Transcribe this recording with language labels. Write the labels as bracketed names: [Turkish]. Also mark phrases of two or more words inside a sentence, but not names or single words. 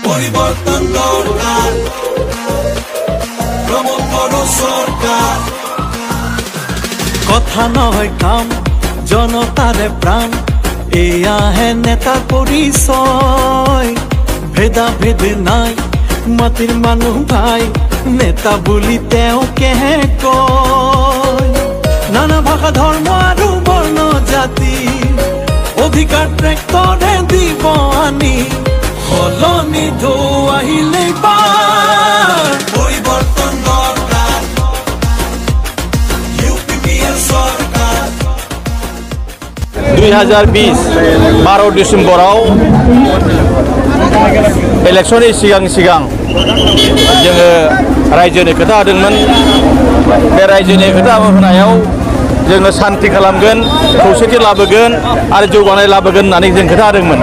[Assamese] পরিবর্তন দরকার, প্রমোদ বড় সরকার। কথা নয় কাম, জনতারে প্রাণ, এয়া হে নেতার পরিচয়। ভেদা ভেদ নাই, মাটির মানুহ ভাই, নেতা বুলি তেওঁ কেহে কয়। নানা ভাষা ধৰ্ম আৰু বৰ্ণ জাতি, অধিকাৰ ট্ৰেক্টৰে দিব আনি, সলনি ঢৌ আহিলেই পাৰ। পরিবর্তন দরকার, ইউপিপিএল সরকার। [Bodo] 2020 12 डिसेम्बराव इलेक्शननि सिगां जोङो रायजोनि खोथा होदोंमोन। बे रायजोनि खोथा होनायाव जोङो शान्ति खालामगोन, खौसेथि लाबोगोन आरो जौगानाय लाबोगोन होननानै जों खोथा होदोंमोन।